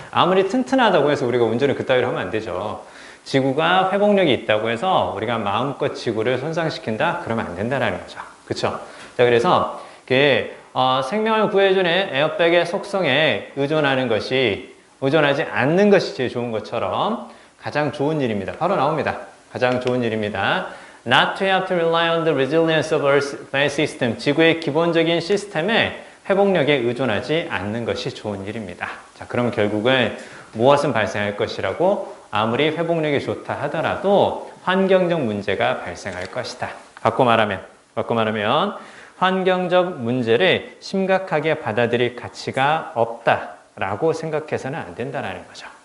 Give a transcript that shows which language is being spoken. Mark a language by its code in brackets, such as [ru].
[ko] 아무리 튼튼하다고 해서 우리가 운전을 그따위로 하면 안 되죠. 지구가 회복력이 있다고 해서 우리가 마음껏 지구를 손상시킨다? 그러면 안 된다는 거죠. 그렇죠? 자, 그래서 생명을 구해주는 에어백의 속성에 의존하지 않는 것이 제일 좋은 것처럼 가장 좋은 일입니다. 바로 나옵니다. 가장 좋은 일입니다. [en] Not to have to rely on the resilience of Earth's system. [ko] 지구의 기본적인 시스템에 회복력에 의존하지 않는 것이 좋은 일입니다. 자, 그럼 결국은 무엇은 발생할 것이라고? 아무리 회복력이 좋다 하더라도 환경적 문제가 발생할 것이다. 바꿔 말하면 환경적 문제를 심각하게 받아들일 가치가 없다라고 생각해서는 안 된다는 거죠.